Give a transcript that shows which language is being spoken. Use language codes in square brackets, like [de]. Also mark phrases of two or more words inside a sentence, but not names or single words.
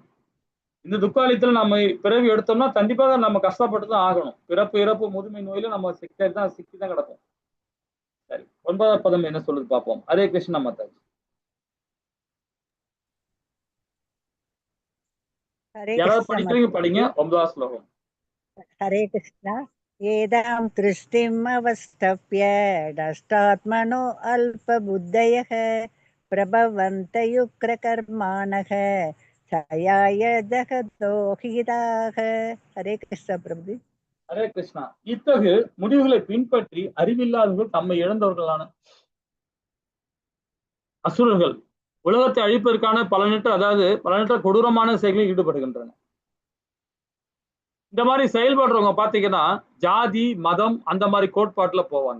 [ta] இந்த துக்காலயத்துல நம்ம பிறவி எடுத்தோம்னா கண்டிப்பாக நம்ம கஷ்டப்பட்டு தான் ஆகணும். பிறப்பு இறப்பு முதுமை நோயில நம்ம சிக்கி தான் கிடப்போம். சரி, 9வது பதம் என்ன சொல்லுது பார்ப்போம். ஹரே கிருஷ்ணா மாதாஜி. हरे யாராவது कृष्ण படிக்கிறீங்க படிங்க. 9வது ஸ்லோகம். [sa] हरे कृष्ण एदां दृष्टिम् अवस्थप्य नष्टात्मनो अल्पबुद्धयः प्रभवन्तयुग्रकर्माणः क्षयाय जगतो हिताः. हरे कृष्ण प्रभु. [ta] ஹரே கிருஷ்ணா. இத்தகு முடிவுகளை பின்பற்றி அறிவில்லாதவர்கள் தம்மை இழந்தவர்களான அசுரர்கள் உலகத்தை அழிப்பதற்கான பலனற்ற கொடூரமான செயல்களில் ஈடுபடுகின்றன. இந்த மாதிரி செயல்படுறவங்க பாத்தீங்கன்னா ஜாதி மதம் அந்த மாதிரி கோட்பாட்டுல போவாங்க.